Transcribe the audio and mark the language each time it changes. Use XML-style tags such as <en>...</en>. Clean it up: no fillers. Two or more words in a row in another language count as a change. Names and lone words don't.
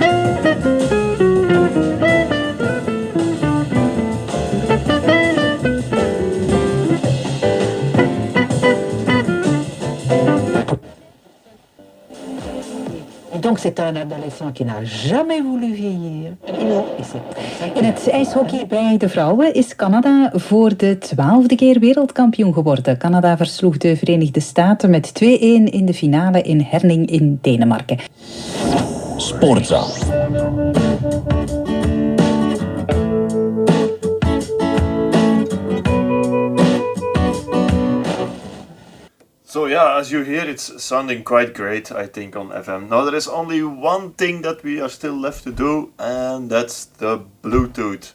<fr>Et donc c'est un adolescent qui n'a jamais voulu vieillir. Et c'est comme ça</fr> <nl>In het ijshockey bij de vrouwen is Canada voor de 12e keer wereldkampioen geworden. Canada versloeg de Verenigde Staten met 2-1 in de finale in Herning in Denemarken. Sportza.</nl> <en>So yeah, as you hear, it's sounding quite great, I think, on FM. Now there is only one thing that we are still left to do, and that's the Bluetooth.</en>